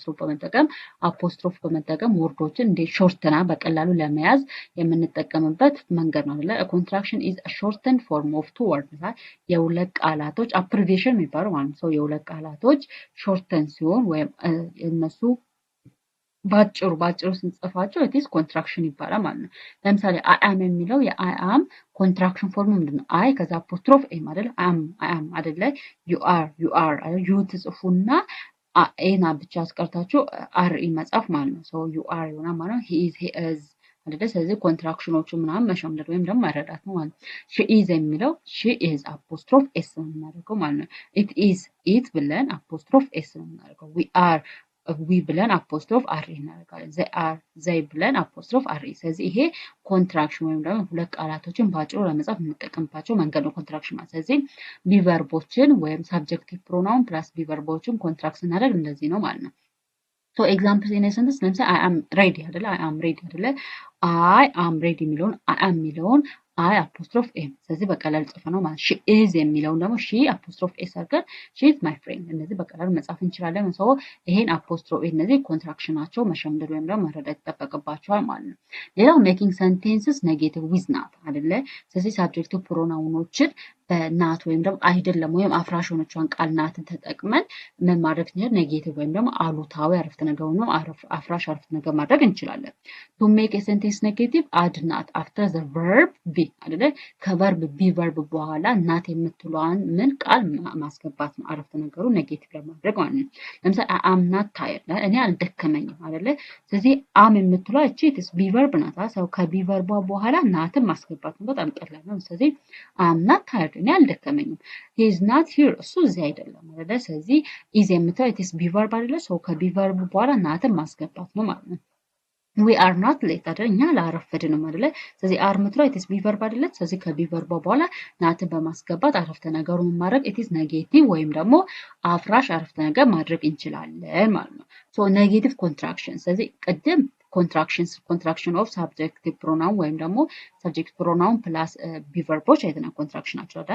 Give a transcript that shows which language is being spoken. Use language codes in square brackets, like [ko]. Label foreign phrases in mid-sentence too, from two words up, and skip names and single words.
[am] አፖስትሮፍ በመጠቀም ወርዶችን እንደ ሾርተና በቀላሉ ለመያዝ የምንጠቀምበት መንገድ ነው አይደለ [en] a contraction is a shortened form of two words [am] የሁለት ቃላቶች abbreviation የሚባለው ማለት ነው የሁለት ቃላቶች ሾርተን ሲሆን ወይም እነሱ ባጭሩ ስንጽፋቸው [en] it is contraction [am] ይባላል ማለት ነው ለምሳሌ [en] I am [am] የሚለው [en] I am contraction [am] ፎርም ምንድነው I ከዛ [en] apostrophe am [am] አይደል [en] I am [am] አይደለ [en] you are you [am] ትጽፉና ኤና ብቻ አስቀርታችሁ are መጻፍ ማለት ነው so [en] you are [am] ይሆናል ማለት ነው [en] he is [am] አይደለ ስለዚህ ኮንትራክሽኖቹ ምናምን መሸምደድ ወይም ደግሞ መረዳት ነው ማለት [en] she is [am] የሚለው [en] she is apostrophe s [am] ነው የምናደርገው ማለት ነው it ብለን [en] apostrophe s [am] ነው የምናደርገው we ብለን [en] apostrophe are [am] እናደርጋለን they ብለን [en] apostrophe are [am] ስለዚህ ይሄ ኮንትራክሽን ወይም ደግሞ ሁለት ቃላቶችን ባጭሩ ለመጻፍ የምንጠቀምባቸው መንገድ ነው ኮንትራክሽን ማለት ስለዚህ [en] be verbዎችን [am] ወይም [en] subjective pronoun plus be verbዎችን [am] ኮንትራክት ስናደርግ እንደዚህ ነው ማለት ነው [en] so examples in a sentence [am] ለምሳሌ [en] I am ready [am] አይደለ [en] I am ready [am] የሚለውን [en] I am [am] የሚለውን [en] I apostrophe m [am] ስለዚህ በቀላል ጽፈ ነው ማለት [en] she is [am] የሚለውን ደግሞ [en] she apostrophe s [am] አድርገን [en] she is my friend [am] እነዚህ በቀላሉ መጻፍ እንችላለን so ይሄን apostrophe እነዚህ ኮንትራክሽናቸው መሸምደድ ወይም ደግሞ መረዳት ይጠበቅባቸዋል ማለት ነው ሌላው [en] making sentences negative with not [am] አይደለ ስለዚህ [en] subjective pronounዎችን [am] ናት ወይም ደግሞ አይደለም ወይም አፍራሽ ሆነቿን ቃል ናትን ተጠቅመን ምን ማድረግ እንችላለን? ኔጌቲቭ ወይም ደግሞ አሉታዊ አረፍተ ነገር ነው አፍራሽ አረፍተ ነገር ማድረግ እንችላለን። [en] to make a sentence negative add not after the verb be [am] አይደለ? [en] verb be verb [am] በኋላ ናት የምትለዋን ምን ቃል ማስገባት ነው አረፍተ ነገሩ ኔጌቲቭ ለማድረግ ማለት ነው። ለምሳሌ [en] am not tired [am] እኔ አልደከመኝም አይደለ? ስለዚህ አም የምትለዋ እቺ [en] it's be verb [am] ናት። ሰው ከቢ ቨርቧ በኋላ ናትን ማስገባት ነው። በጣም ቀላል ነው። ስለዚህ [en] am not tired [am] እኔ አልደከመኝም። [en] he is not here [am] እሱ እዚህ አይደለም አይደለ? ስለዚህ ኢዝ የምትለዋ [en] it's be verb [am] አይደለ? ሰው ከቢ ቨርብ በኋላ ናትን ማስገባት ነው ማለት ነው። [en] we are not late [am] አይደል? እኛ አላረፈድንም አይደለ? ስለዚህ አር የምትለዋ [en] it's be verb [am] አይደለ? ስለዚህ ከቢ ቨርቧ በኋላ ናትን በማስገባት አረፍተ ነገሩን ማድረግ [en] it's negative [am] ወይም ደግሞ አፍራሽ አረፍተ ነገር ማድረግ እንችላለን ማለት ነው። [en] so negative contraction [am] ስለዚህ ቅድም [en] contraction of subjective pronoun [am] ወይም ደግሞ [en] subject pronoun plus be verbs [am] አይተናል። ኮንትራክሽን ናቸው አይደል?